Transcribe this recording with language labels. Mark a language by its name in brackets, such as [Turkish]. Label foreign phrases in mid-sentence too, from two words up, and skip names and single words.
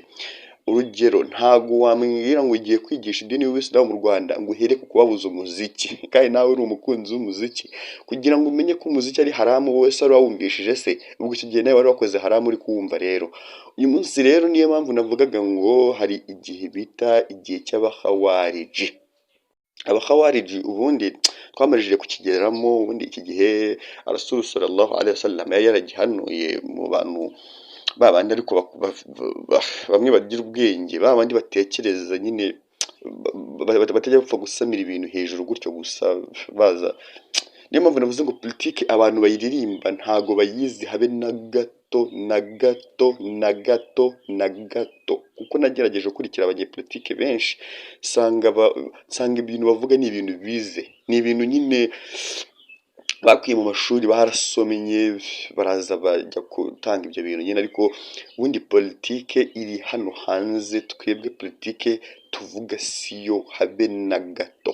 [Kinyarwanda] Urugero, ntago wambwira ngo ugiye kwigisha idini y'Ubuyisilamu mu Rwanda ngo uhere ku kubabuza umuziki, kandi nawe uri umukunzi w'umuziki, kugira ngo umenye ko umuziki ari haramu wowe se wari wawumvishije se? Ubwo icyo gihe nawe wari wakoze haramu uri kuwumva. Rero uyu munsi rero niyo mpamvu navugaga ngo hari igihe bita igihe cy'abahawariji. Abahawariji ubundi twamajije kukigeramo. Ubundi iki gihe Rasul [Arabic] صلى الله عليه وسلم [Kinyarwanda] yari yaragihanuye mu bantu babandi, ariko bamwe bagira ubwenge, babandi batekereza nyine, batajya bapfa gusamira ibintu hejuru gutyo gusa baza. Niyo mpamvu navuze ngo politiki abantu bayiririmba ntago bayizi habe na gato na gato na gato na gato, kuko nagerageje gukurikira abanyepolitike benshi, nsanga ibintu bavuga ni ibintu bize, ni ibintu nyine bakwiye mu mashuri barasomye baraza bajya gutanga ibyo bintu nyine, ariko ubundi politike iri hano hanze, twebwe politike tuvuga siyo habe na gato.